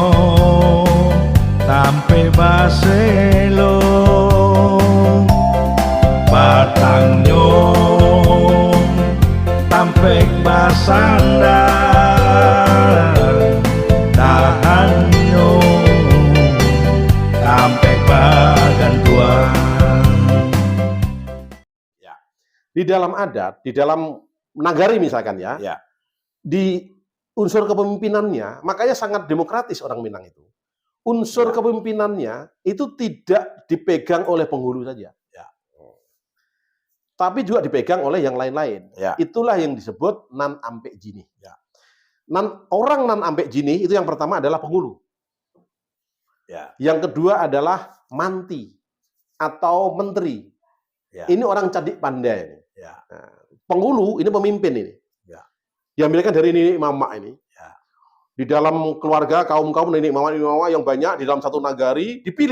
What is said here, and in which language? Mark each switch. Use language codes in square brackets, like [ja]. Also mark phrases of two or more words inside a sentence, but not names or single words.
[min] tampe baselo, batangnya tampek basandar, dahannya tampek bagantuan. [id] Di dalam adat, di dalam nagari misalkan ya, di unsur kepemimpinannya, makanya sangat demokratis orang Minang itu. Unsur kepemimpinannya itu tidak dipegang oleh penghulu saja. Tapi juga dipegang oleh yang lain-lain. Itulah yang disebut [min] nan ampek jini. [id] Orang [min] nan ampek jini [id] itu yang pertama adalah penghulu. Yang kedua adalah manti atau menteri. Ini orang cadik pandai. Penghulu ini pemimpin ini. Diambilkan dari nenek mama ini. Di dalam keluarga kaum-kaum nenek mama yang banyak di dalam satu nagari dipilih.